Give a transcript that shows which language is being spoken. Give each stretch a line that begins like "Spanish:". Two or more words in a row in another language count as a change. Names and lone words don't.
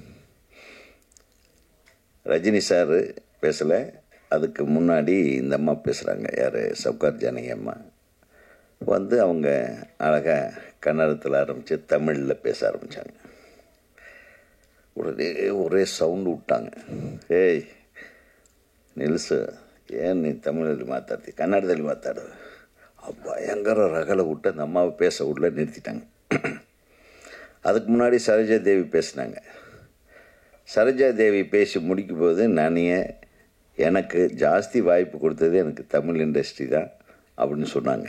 Tamil: ரஜினி சார் பேசலை, அதுக்கு முன்னாடி இந்த அம்மா பேசுகிறாங்க. யார்? சவுகார் ஜானகி அம்மா. அவங்க அழகாக கன்னடத்தில் ஆரம்பித்து தமிழில் பேச ஆரம்பித்தாங்க. ஒரே சவுண்டு விட்டாங்க.
Kannada: ஏய் ನಿಲ್ಲಿಸು, ಏನು ನೀನು ತಮಿಳಲ್ಲಿ ಮಾತಾಡ್ತಿ, ಕನ್ನಡದಲ್ಲಿ ಮಾತಾಡು.
Tamil: பயங்கர ரகலை விட்டு அந்த அம்மாவை பேச விடல, நிறுத்திட்டாங்க. அதுக்கு முன்னாடி சரோஜா தேவி பேசினாங்க. சரோஜா தேவி பேசி முடிக்கும் போது எனக்கு ஜாஸ்தி வாய்ப்பு கொடுத்தது எனக்கு தமிழ் இண்டஸ்ட்ரி தான் அப்படின்னு சொன்னாங்க.